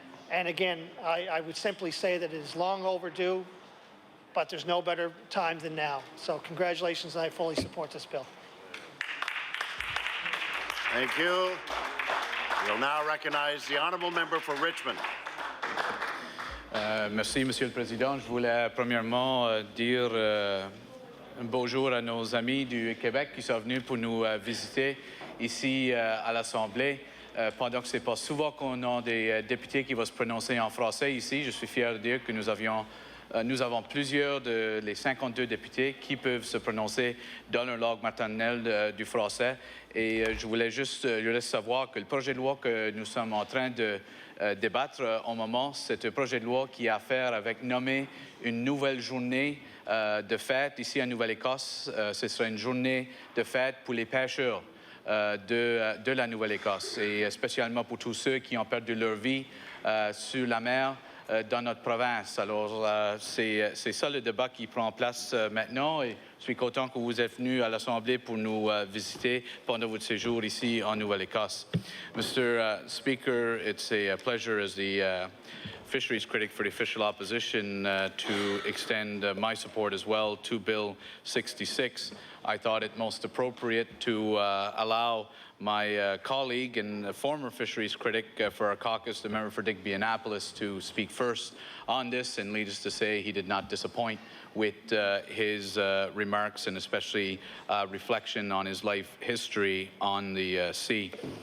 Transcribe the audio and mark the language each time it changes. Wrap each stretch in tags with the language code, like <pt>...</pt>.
<en>And again, I would simply say that it is long overdue, but there's no better time than now. So congratulations, and I fully support this bill. Thank you. We'll now recognize the honourable member for Richmond.</en> <fr>Merci, Monsieur le Président. Je voulais premièrement dire un beau jour à nos amis du Québec qui sont venus pour nous visiter ici à l'Assemblée. Pendant que ce n'est pas souvent qu'on a des députés qui vont se prononcer en français ici, je suis fier de dire que nous avons plusieurs les 52 députés qui peuvent se prononcer dans leur langue maternelle du français. Et je voulais juste leur laisser savoir que le projet de loi que nous sommes en train de débattre en moment, c'est un projet de loi qui a à faire avec nommer une nouvelle journée de fête ici en Nouvelle-Écosse. Ce sera une journée de fête pour les pêcheurs de la Nouvelle-Écosse, et spécialement pour tous ceux qui ont perdu leur vie sur la mer dans notre province. Alors, c'est ça le débat qui prend place maintenant, et je suis content que vous êtes venus à l'Assemblée pour nous visiter pendant votre séjour ici en Nouvelle-Écosse.</fr> <en>Mr. Speaker, it's a pleasure as the fisheries critic for the official opposition to extend my support as well to Bill 66. I thought it most appropriate to allow my colleague and former fisheries critic for our caucus, the member for Digby-Annapolis, to speak first on this, and needless to say, he did not disappoint with his remarks, and especially reflection on his life history on the sea.</en>